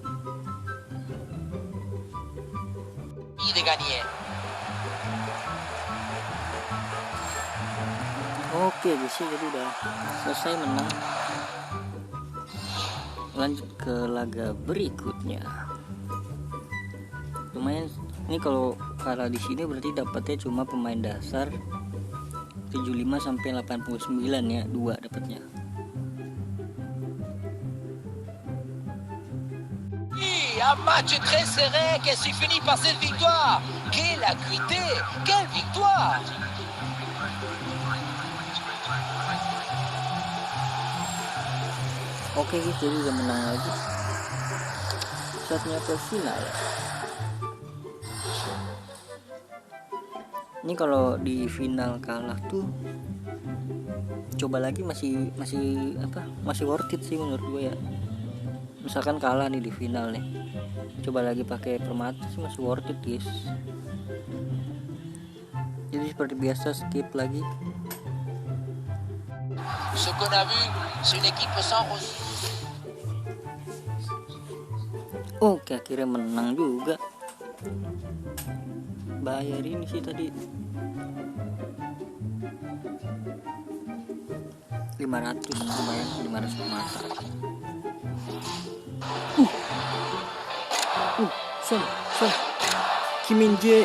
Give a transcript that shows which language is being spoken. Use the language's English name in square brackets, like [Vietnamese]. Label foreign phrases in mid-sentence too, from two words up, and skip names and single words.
[Indonesian] Oke guys, jadi udah selesai menang. Lanjut ke laga berikutnya. Lumayan ini kalau kalah di sini berarti dapatnya cuma pemain dasar 75 sampai 89 ya, 2 dapatnya. [French] Un match très serré qui s'est fini par cette victoire. Quelle acuité, quelle victoire! [Indonesian] Oke guys, jadi udah menang lagi. Saatnya ke final. Ini kalau di final kalah tuh coba lagi masih [English] worth it [Indonesian] sih menurut gue ya. Misalkan kalah nih di final nih, coba lagi pakai permata sih masih [English] worth it [Indonesian] guys. Jadi seperti biasa skip lagi. [French] Ce qu'on a vu, c'est une équipe sans [Indonesian] Oke, akhirnya menang juga. Bayar ini sih tadi 500, lumayan 500 per mata. Son Kim Min Jae.